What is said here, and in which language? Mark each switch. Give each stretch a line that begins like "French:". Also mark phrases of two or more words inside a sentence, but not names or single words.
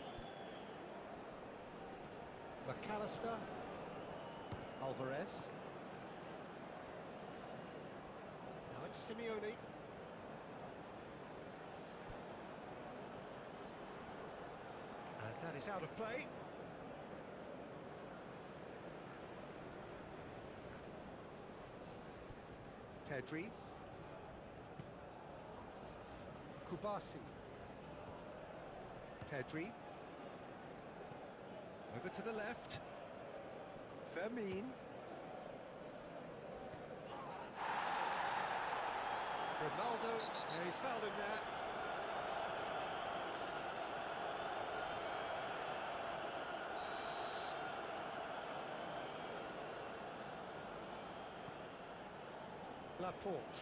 English: McAllister. Alvarez. Now it's Simeone. And that is out of play. Pedri. Kubasi. Pedri. Over to the left. Fermin. Ronaldo. Yeah, he's fouled him there. Laporte.